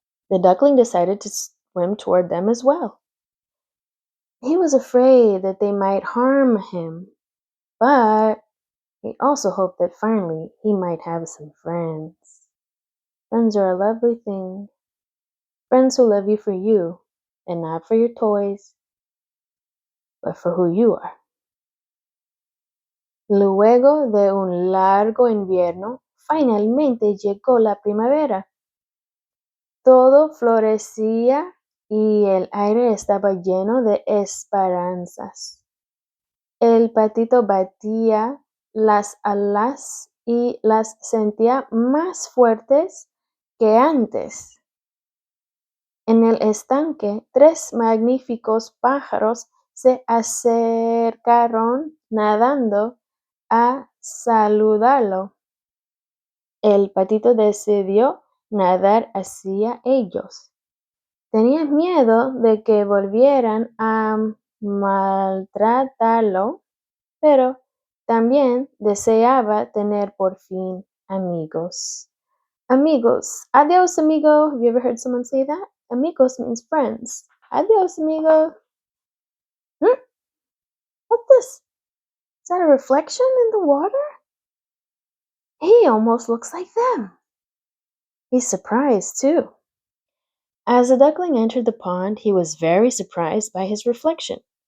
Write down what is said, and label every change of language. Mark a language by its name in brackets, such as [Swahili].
[English] The duckling decided to swim toward them as well. He was afraid that they might harm him, but he also hoped that finally he might have some friends. Friends are a lovely thing. Friends who love you for you and not for your toys, but for who you are. [Spanish] Luego de un largo invierno, finalmente llegó la primavera. Todo florecía y el aire estaba lleno de esperanzas. El patito batía las alas y las sentía más fuertes que antes. En el estanque, 3 magníficos pájaros se acercaron nadando a saludarlo. El patito decidió nadar hacia ellos. Tenía miedo de que volvieran a maltratarlo, pero también deseaba tener por fin amigos. Amigos. Adios, amigo. [English] Have you ever heard someone say that? Amigos means friends. [Spanish] Adios, amigo. [English] Hmm? What's this? Is that a reflection in the water? He almost looks like them. He's surprised, too. As the duckling entered the pond, he was very surprised by his reflection.